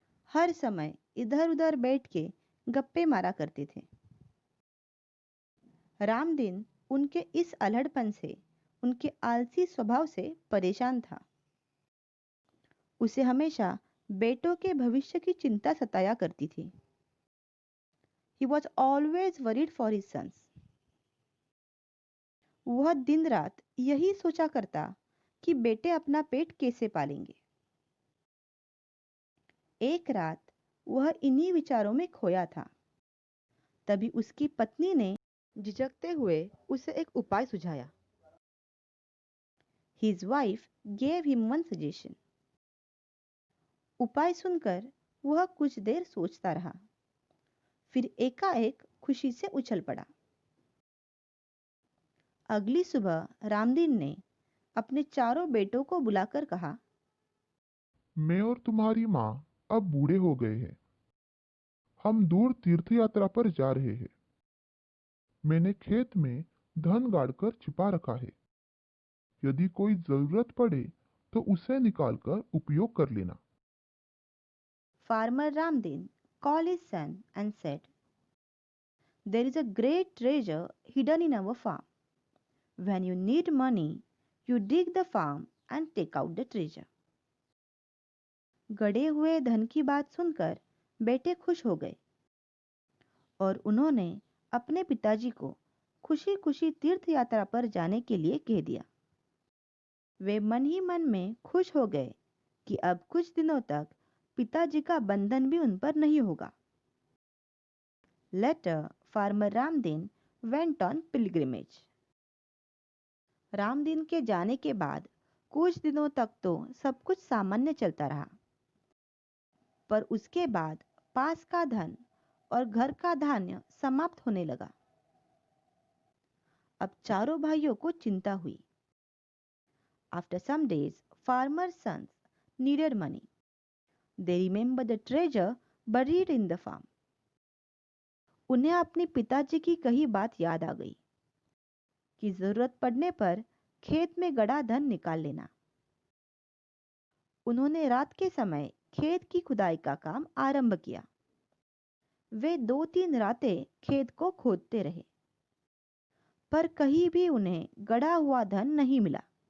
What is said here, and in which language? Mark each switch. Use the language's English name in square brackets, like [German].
[Hindi] हर समय इधर उधर बैठ के गप्पे मारा करते थे। रामदीन उनके इस अल्हड़पन से, उनके आलसी स्वभाव से परेशान था। उसे हमेशा बेटों के भविष्य की चिंता सताया करती थी। [English] He was always worried for his sons. [Hindi] वह दिन रात यही सोचा करता कि बेटे अपना पेट कैसे पालेंगे। एक रात वह इन्हीं विचारों में खोया था। तभी उसकी पत्नी ने झिझकते हुए उसे एक उपाय सुझाया। [English] His wife gave him one suggestion. [Hindi] उपाय सुनकर वह कुछ देर सोचता रहा, फिर एकाएक खुशी से उछल पड़ा। अगली सुबह रामदीन ने अपने चारों बेटों को बुलाकर कहा, मैं और तुम्हारी माँ अब बूढ़े हो गए हैं। हम दूर तीर्थ यात्रा पर जा रहे हैं। मैंने खेत में धन गाड़कर छिपा रखा है। यदि कोई जरूरत पड़े तो उसे निकालकर उपयोग कर लेना। [English] Farmer Ramdin called his son and said, There is a great treasure hidden in our farm. When you need money, you dig the farm and take out the treasure. [Hindi] गड़े हुए धन की बात सुनकर बेटे खुश हो गए और उन्होंने अपने पिताजी को खुशी खुशी तीर्थ यात्रा पर जाने के लिए कह दिया। वे मन ही मन में खुश हो गए कि अब कुछ दिनों तक पिताजी का बंधन भी उन पर नहीं होगा। [English] Later, farmer Ramdin went on pilgrimage. [Hindi] Ramdeen के जाने के बाद कुछ दिनों तक तो सब कुछ सामान्य चलता रहा, पर उसके बाद पास का धन और घर का धान्य समाप्त होने लगा। अब चारों भाइयों को चिंता हुई। [English] After some days, farmer's sons needed money. They remembered the treasure buried in the farm. [Hindi] उन्हें अपने पिताजी की कही बात याद आ गई कि जरूरत पड़ने पर खेत में गड़ा धन निकाल लेना। उन्होंने रात के समय खेत की खुदाई का काम आरंभ किया। वे 2-3 रातें खेत को खोदते रहे, पर कहीं भी उन्हें गड़ा हुआ धन नहीं मिला।